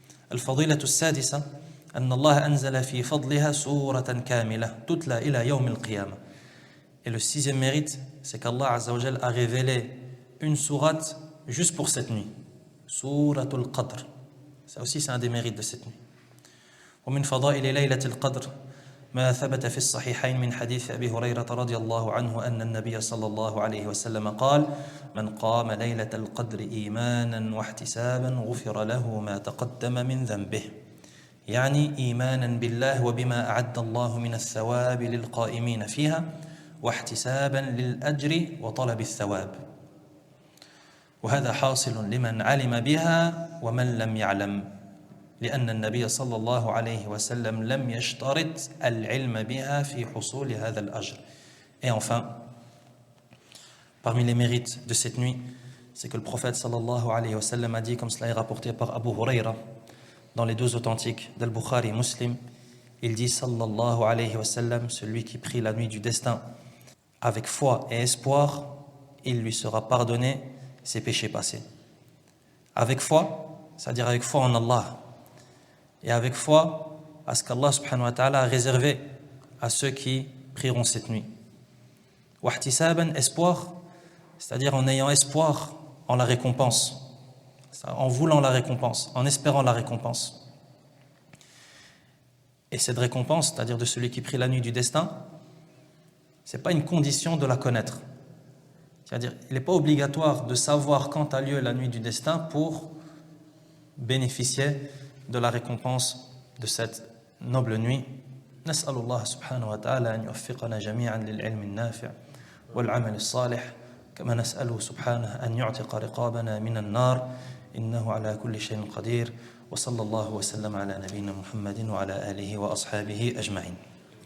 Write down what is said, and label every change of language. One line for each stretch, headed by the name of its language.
Arabic: Al-Fadilatu Sadisa أن الله أنزل في فضلها سورة كاملة تتلى إلى يوم القيامة.
French: Et le sixième mérite, c'est qu'Allah Azza wa Jal a révélé une sourate juste pour cette nuit. Suratul Qadr. Ça aussi, c'est un des mérites de cette nuit.
Arabic: ومن فضائل ليلة القدر ما ثبت في الصحيحين من حديث أبي هريرة رضي الله عنه أن النبي صلى الله عليه وسلم قال من قام ليلة القدر إيمانا واحتسابا غفر له ما تقدم من ذنبه يعني إيمانا بالله وبما أعد الله من الثواب للقائمين فيها واحتسابا للأجر وطلب الثواب وهذا حاصل لمن علم بها ومن لم يعلم لأن النبي صلى الله عليه وسلم لم يشترط العلم بها في حصول هذا الأجر.
French: Et enfin, parmi les mérites de cette nuit, c'est que le prophète
Arabic: sallallahu alayhi wa sallam
French: a dit, comme cela est rapporté par Abu Huraira dans les deux authentiques d'Al-Bukhari et Muslim, il dit sallallahu alayhi wa sallam, celui qui prie la nuit du destin avec foi et espoir, il lui sera pardonné ses péchés passés. Avec foi, c'est-à-dire avec foi en Allah, et avec foi à ce qu'Allah subhanahu wa ta'ala a réservé à ceux qui prieront cette nuit. Wahtisaban, espoir, c'est-à-dire en ayant espoir en la récompense, en voulant la récompense, en espérant la récompense. Et cette récompense, c'est-à-dire de celui qui prie la nuit du destin, ce n'est pas une condition de la connaître. C'est-à-dire, il n'est pas obligatoire de savoir quand a lieu la nuit du destin pour bénéficier de la récompense de cette noble nuit.
Arabic: نسأل الله سبحانه وتعالى أن يوفقنا جميعا للعلم النافع والعمل الصالح كما نسأله سبحانه أن يعتق رقابنا من النار إنه على كل شيء قدير وصلى الله وسلم على نبينا محمد وعلى آله وأصحابه أجمعين.